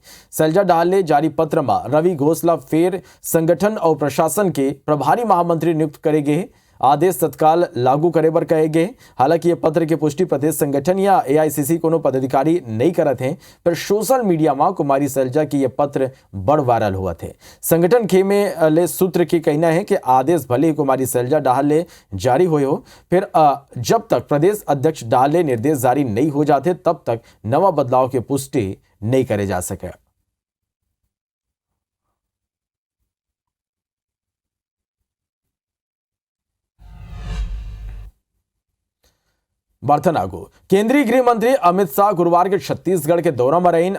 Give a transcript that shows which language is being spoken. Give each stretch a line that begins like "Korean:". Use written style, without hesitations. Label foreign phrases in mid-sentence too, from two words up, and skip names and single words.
Chhattisgarhi: सैलजा डाल ने जारी पत्र में रवि घोष ला फेर संगठन और प्रशासन के प्रभारी महामंत्री नियुक्त करे गए। आदेश तत्काल लागू करे बर कहे गए। हालांकि ये पत्र की पुष्टि प्रदेश संगठन या एआईसीसी कोनो पदाधिकारी नहीं करत हैं, पर सोशल मीडिया में कुमारी सैलजा की ये पत्र बड़ वायरल हुआ थे। संगठन के में ले सूत्र की कहना है कि आदेश भले ही कुमारी सैलजा डाले जारी हो, फिर जब तक प्रदेश अध्यक्ष डाले निर्देश जारी नहीं हो जाते तब तक नवा बदलाव की पुष्टि नहीं करे जा सके। बर्थनागो केंद्रीय गृह मंत्री अमित शाह गुरुवार के छत्तीसगढ़ के दौरा में रहीन।